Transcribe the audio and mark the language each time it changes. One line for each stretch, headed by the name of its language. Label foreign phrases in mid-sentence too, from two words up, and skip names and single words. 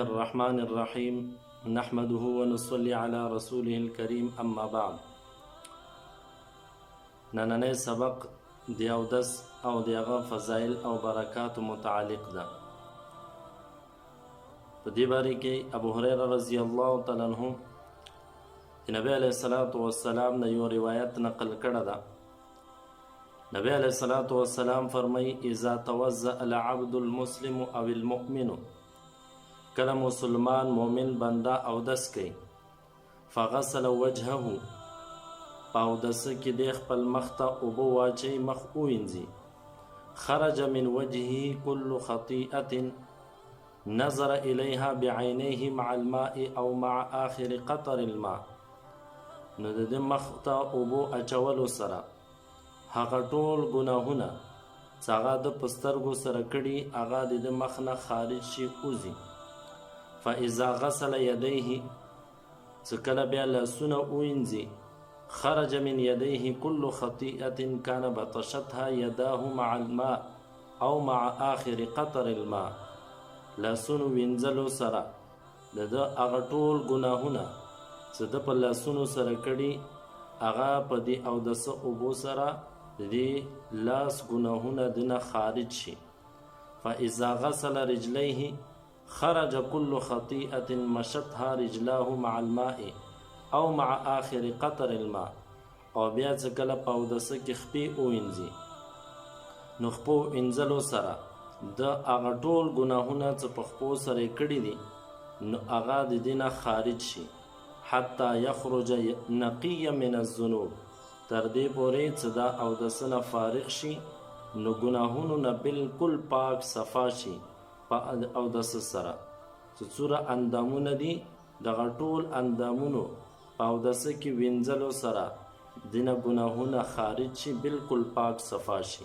Arabic: الرحمن الرحيم نحمده ونصلي على رسوله الكريم اما بعد.
Pashto: نننی سبق د اودس او دغه فضایل او برکات متعلق ده. په دې باره کې ابو هريره
Arabic: رضی الله تعالی عنہ
Pashto: نبی
Arabic: علیہ الصلوۃ والسلام
Pashto: نه یو روایت نقل کړه ده. نبی
Arabic: علیہ الصلوۃ والسلام
Pashto: فرمایي
Arabic: اذا توضأ العبد المسلم او المؤمن،
Pashto: کله مسلمان مومن بنده اودس کوي،
Arabic: فغسل وجهه،
Pashto: اودس کې د خپل مخ ته اوبه واچي، مخ ووینځي،
Arabic: خرج من وجهه كل خطيئة نظر إليها بعينيه مع الماء او مع آخر قطر الماء.
Pashto: نو د مخ ته اوبه اچولو سره هغه ټول ګناهونه چې هغه د پسترګو سره کړي هغه د مخ نه خارج شي، وځي.
Arabic: فاذا غسل يديه،
Pashto: چې کله بیا لاسونه ووینځي،
Arabic: خرج من يديه كل خطيئة كان بطشتها يداه مع الماء او مع آخر قطر الماء.
Pashto: لاسونو وینځلو سره د هغه ټول ګناهونه چې د په لاسونو سره کړي هغه په دې اودس اوبو سره د لاس ګناهونه دنه خارج شي.
Arabic: فاذا غسل رجليه خرج كل خطيئة مشتها رجلاه مع الماء او مع آخر قطر الماء.
Pashto: او بیا چې کله په اودس کې خپې ووینځي، نو خپو وینځلو سره د هغه ټول ګناهونه چې په خپو سره کړي دي نو هغه د دینه خارج شي،
Arabic: حتی یخرج نقیا من الذنوب،
Pashto: تر دې پورې چې دا اودس نه فارغ شي نو ګناهونو نه بالکل پاک صفا شي په اودس سره. چې څوره اندامونه دي دغه ټول اندامونو په اودس کې وینځلو سره دینه ګناهونه خارج شي، بالکل پاک صفا شي.